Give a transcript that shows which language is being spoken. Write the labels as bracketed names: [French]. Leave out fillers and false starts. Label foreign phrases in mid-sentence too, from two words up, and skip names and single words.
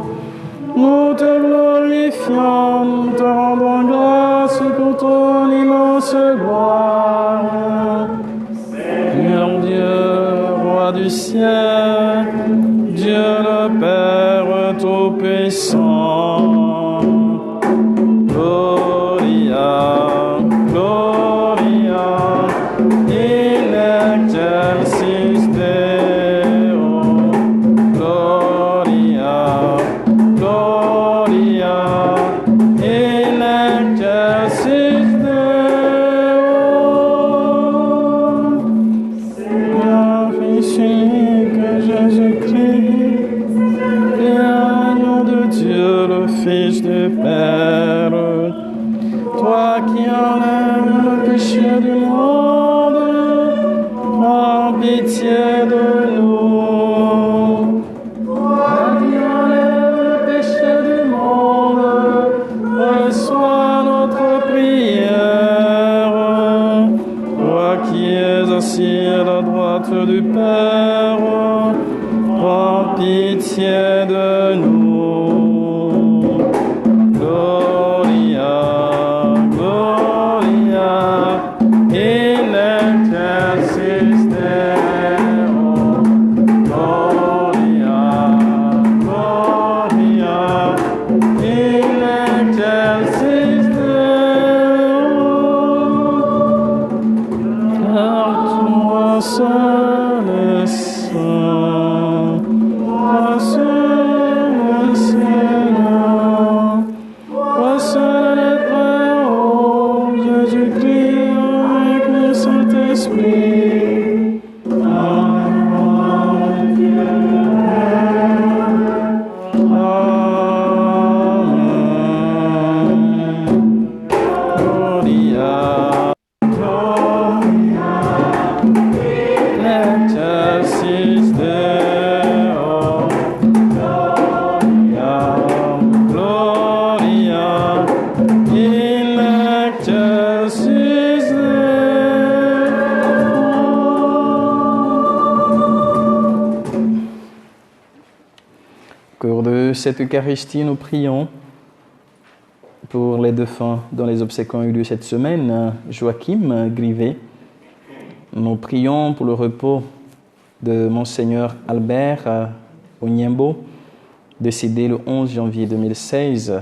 [French] Nous te glorifions, nous te rendons grâce pour ton immense gloire. Seigneur Dieu, roi du ciel, Dieu le Père Tout-Puissant. [Latin] Gloria, Gloria, in excelsis Deo. Gloria, Gloria, in excelsis Deo. [French] Seigneur, Fils unique Jésus-Christ, l'agneau de Dieu, le Fils du Père, toi qui enlèves le péché du monde, prends pitié de nous. Toi qui enlèves le péché du monde, reçois notre prière. Toi qui es assis à la droite du Père, prends pitié de nous. [Latin] Gloria, Gloria, in excelsis Deo. Gloria, Gloria, in excelsis Deo. [French] Car toi seul es saint, toi seul es Seigneur, toi seul est très haut, Jésus-Christ avec le Saint-Esprit. Amen. [Latin] Gloria, Gloria, in excelsis Deo. Gloria, Gloria, in excelsis Deo. [French] Au cours de cette Eucharistie, nous prions pour les défunts dont les obsèques ont eu lieu cette semaine. Joachim Grivet. Nous prions pour le repos de Monseigneur Albert Onyembo, décédé le 11 janvier 2016.